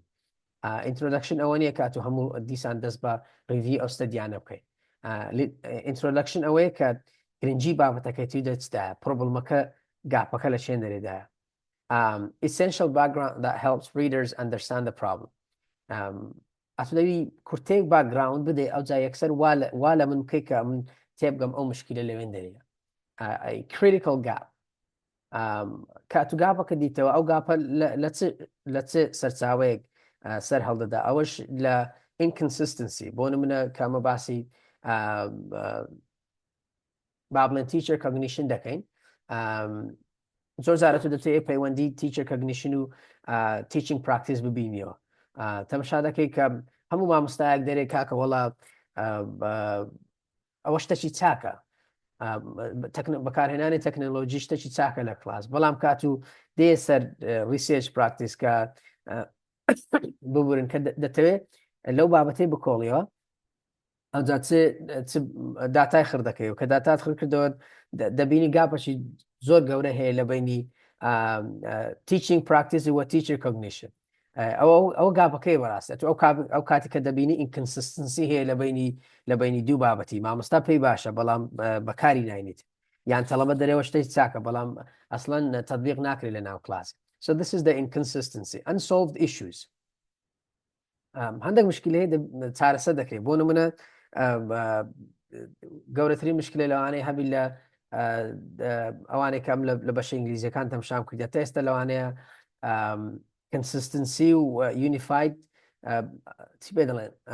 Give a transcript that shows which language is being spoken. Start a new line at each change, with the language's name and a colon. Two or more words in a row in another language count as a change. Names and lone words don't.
Central Kurdish: ئینترۆدەکشن ئەوە نییە کات و هەموو دیسان دەست بە ریڤی ئەو ستەدیانە بکەین. ئینترۆدەکشن ئەوەیە کە گرنگی بابەتەکەیتی دەچدایە پرۆبڵمەکە گاپەکە لە چێن دەرێدایە.
English: Essential background that helps readers understand the problem.
Central Kurdish: ئەتودەوی کورتێک باکگراوند بدێ ئەو جا یەکسەر وا لە من بکەی کە من تێبگەم ئەو مشکلە لەوێن دەرێە.
English: critical gap
Central Kurdish: کات و گاپەکە دیتەوە ئەو گاپە لە چ سەرچاوەیەک سەر هەڵدەدا ئەوەش لە inconsistency بۆ نمونە کامە باسی با بڵێن
English: teacher cognition
Central Kurdish: دەکەین. زۆر جارە تو دەتوێت پەیوەندی
English: teacher cognition
Central Kurdish: و
English: teaching practice
Central Kurdish: ببینیەوە. تەماشا دەکەی کە هەموو مامۆستایەک دەرێ کاکە وەڵا ئەوە شتێکی چاکە بەکارهێنانی تەکنۆلۆژی شتێکی چاکە لە کلاس بەڵام کات و دێ سەر
English: research practice
Central Kurdish: کە ببورن کە دەتەوێت لەو بابەتەی بکۆڵیەوە ئەوجا داتای خڕ دەکەی و کە داتات خڕ کردەوە دەبینی گاپەشی زۆر گەورە هەیە لە بینی
English: teaching practice
Central Kurdish: و
English: teacher cognition.
Central Kurdish: ئەوە گاپەکەی بەڕاستێت ئەو کاتی کە دەبینی inconsistency هەیە لە بینی دوو بابەتی مامۆستا پێی باشە بەڵام بەکاری ناینیت یان تەڵەبە دەرێەوە شتێک چاکە بەڵام ئەسڵەن تەطبیق ناکرێت لە ناو کلاس.
English: So this is the inconsistency. Unsolved issues.
Central Kurdish: هەندێک مشکلەیە چارەسەر دەکرێت بۆ نمونە گەورەترین مشکلە لەوانەیە هەبی لە ئەوانێک کەم لە بەشە ئینگلیزیەکان تەمشام کردێت تا ئێستا لەوانەیە consistency و unified چی پێ دەڵێن